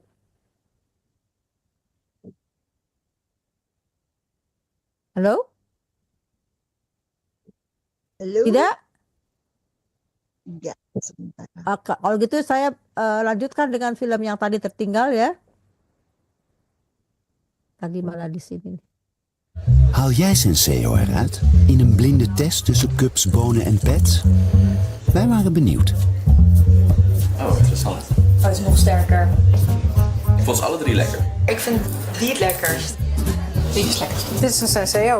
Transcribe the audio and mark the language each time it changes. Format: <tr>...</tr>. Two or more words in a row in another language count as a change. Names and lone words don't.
<id>Halo? Halo? Tidak? Enggak, sebentar. Oke, kalau gitu saya lanjutkan dengan film yang tadi tertinggal ya. Tadi malah di sini.</id> <nl>Haal jij Senseo eruit in een blinde test tussen cups, bonen en pets? Wij waren benieuwd. Oh, interessant. Oh, het is nog sterker. Ik vond ze alle 3 lekker. Ik vind die het lekkerst. Die is lekker. Dit is een Senseo.</nl>